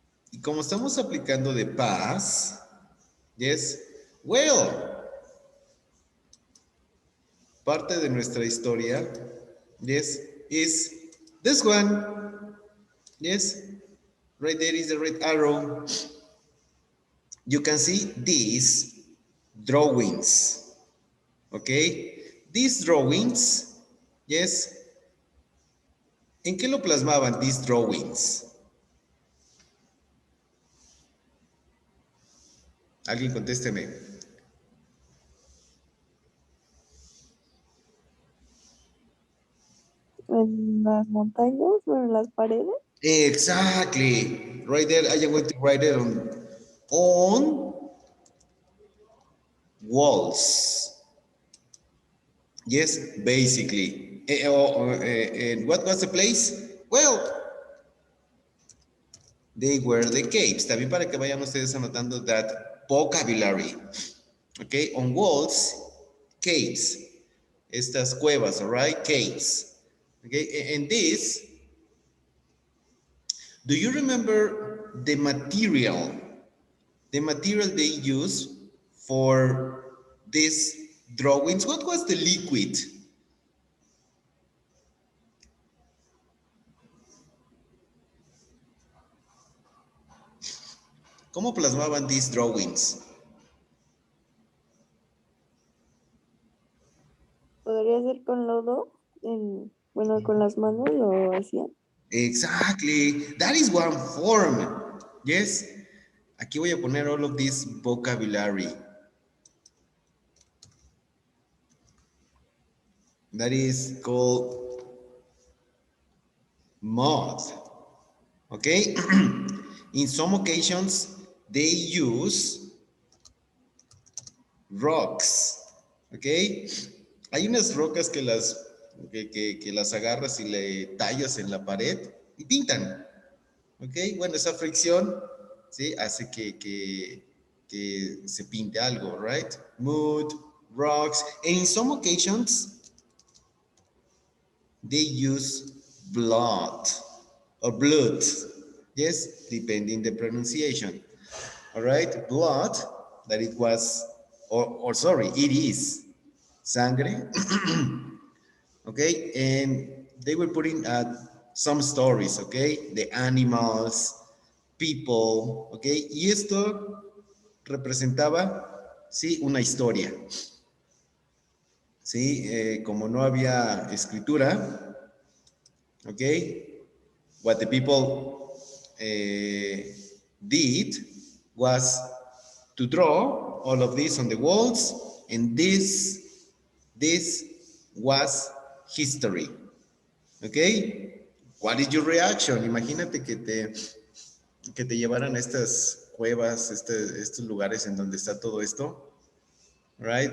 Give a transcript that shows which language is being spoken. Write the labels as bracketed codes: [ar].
[es] Y como estamos aplicando de past, yes, well, parte de nuestra historia, yes, is this one. [en] Yes, right there is the red arrow. You can see these drawings. Okay, these drawings, yes. [es] ¿En qué lo plasmaban these drawings? Alguien contésteme. En las montañas o en las paredes. [en] Exactly. Right there, I am going to write it on walls. Yes, basically. And what was the place? Well, they were the caves. [es] También para que vayan ustedes anotando that vocabulary. [en] Okay, on walls, caves. Estas cuevas, all right? Caves. Okay, and this, do you remember the material? The material they use for these drawings? What was the liquid? [es] ¿Cómo plasmaban these drawings? Podría ser con lodo, bueno, con las manos lo hacían. [en] Exactly. That is one form. Yes. [es] Aquí voy a poner all of this vocabulary. [en] That is called mud. Okay? In some occasions, they use rocks. Okay? [es] Hay unas rocas que las agarras y le tallas en la pared y pintan. Ok, bueno, esa fricción, ¿sí? Hace que se pinte algo, right? [en] Mud, rocks, and in some occasions, they use blood or blood. Yes, depending the pronunciation. All right, blood, that it was, or sorry, it is sangre. Okay, and they were putting some stories, okay, the animals, people, okay, y esto representaba, sí, una historia, sí, como no había escritura, okay, what the people did was to draw all of this on the walls, and this was history. ¿Ok? What is your reaction? [es] Imagínate que te llevaran a estas cuevas, estos lugares en donde está todo esto. Right?